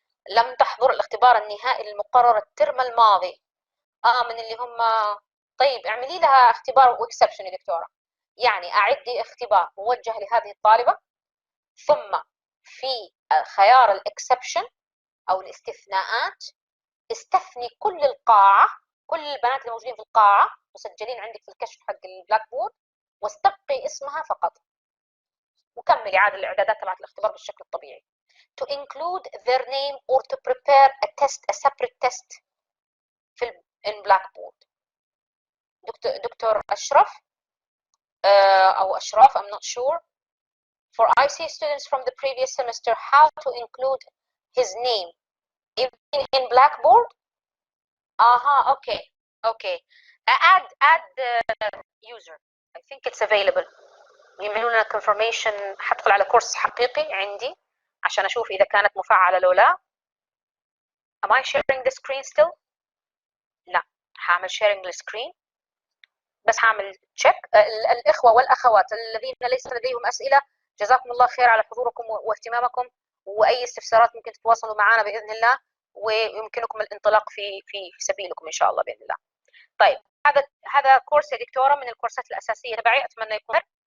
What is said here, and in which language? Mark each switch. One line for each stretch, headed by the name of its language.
Arabic: لم تحضر الاختبار النهائي المقرر الترم الماضي من اللي هم، طيب اعملي لها اختبار واكسبشن يا دكتوره، يعني اعدي اختبار موجه لهذه الطالبه، ثم في خيار الاكسبشن او الاستثناءات استثني كل القاعه، كل البنات اللي موجودين في القاعه مسجلين عندك في الكشف حق البلاك بورد، واستبقي اسمها فقط، وكملي عاد الاعدادات تبعت الاختبار بالشكل الطبيعي.
English: to include their name or to prepare a separate test
Arabic: في البلاك بورد. دكتور أشرف أو أشراف
English: I'm not sure. For IC students from the previous semester, how to include his name in Blackboard? Okay, okay. Add user. I think it's available.
Arabic: يعملوا لنا confirmation. حدخل على كورس حقيقي عندي عشان أشوف إذا كانت مفعلة لو لا.
English: Am I sharing the screen still?
Arabic: لا، هعمل
English: sharing the screen.
Arabic: بس هعمل تشيك. الإخوة والأخوات الذين ليس لديهم أسئلة، جزاكم الله خير على حضوركم واهتمامكم، وأي استفسارات ممكن تتواصلوا معنا بإذن الله، ويمكنكم الانطلاق في سبيلكم إن شاء الله بإذن الله. طيب هذا كورس يا دكتورة من الكورسات الأساسية تبعي، أتمنى يكون.